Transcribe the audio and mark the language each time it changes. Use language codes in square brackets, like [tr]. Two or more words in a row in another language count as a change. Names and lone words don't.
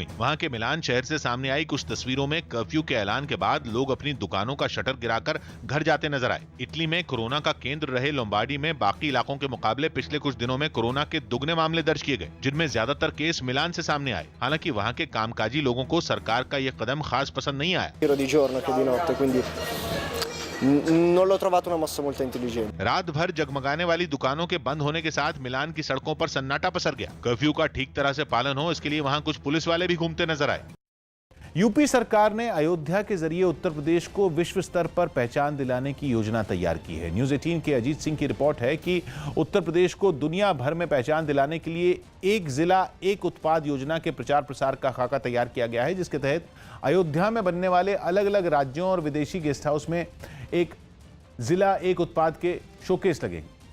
[hi] वहां के मिलान शहर से सामने आई कुछ तस्वीरों में कर्फ्यू के ऐलान के बाद लोग अपनी दुकानों का शटर गिराकर घर जाते नजर आए। इटली में कोरोना का केंद्र रहे लोम्बार्डी में बाकी इलाकों के मुकाबले पिछले कुछ दिनों में कोरोना के दुगने मामले दर्ज किए गए, जिनमें ज्यादातर केस मिलान से सामने आए। हालांकि वहाँ के कामकाजी लोगों को सरकार का यह कदम खास पसंद नहीं आया। [it] Non l'ho trovato una mossa molto intelligente. [hi] रात भर जगमगाने वाली दुकानों के बंद होने के साथ मिलान की सड़कों पर सन्नाटा पसर गया। कर्फ्यू का ठीक तरह से पालन हो, इसके लिए वहां कुछ पुलिस वाले भी घूमते नजर आए। यूपी सरकार ने अयोध्या के जरिए उत्तर प्रदेश को विश्व स्तर पर पहचान दिलाने की योजना तैयार की है। न्यूज़ 18 के अजीत सिंह की रिपोर्ट है कि उत्तर प्रदेश को दुनिया भर में पहचान दिलाने के लिए एक जिला एक उत्पाद योजना के प्रचार प्रसार का खाका तैयार किया गया है, जिसके तहत अयोध्या में बनने वाले अलग अलग राज्यों और विदेशी गेस्ट हाउस में एक जिला एक उत्पाद के शोकेस लगेंगे।